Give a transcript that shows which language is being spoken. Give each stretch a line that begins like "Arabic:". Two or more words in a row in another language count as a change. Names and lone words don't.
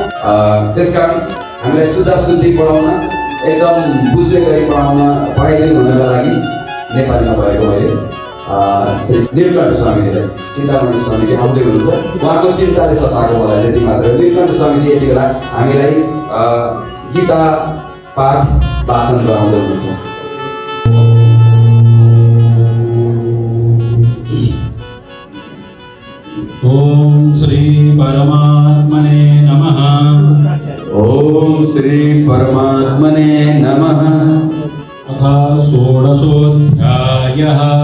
Nepali: त्यसकारण हामीलाई शुद्धि पढाउन एकदम बुझ्दै गरी पढाइदिनु हुनका लागि नेपालीमा भएको मैले श्री नीलकण्ठ स्वामीजीलाई, चिन्तामणि स्वामीजी आउँदै हुनुहुन्छ। उहाँको चिन्ताले सताएको होला त्यति मात्र। नीलकण्ठ स्वामीजी यति बेला हामीलाई गीता पाठ वाचन गराउँदै हुनुहुन्छ।
Sanskrit: ओम श्री परमात्मने नमः। ओम श्री परमात्मने नमः। अथ षोडशोऽध्यायः।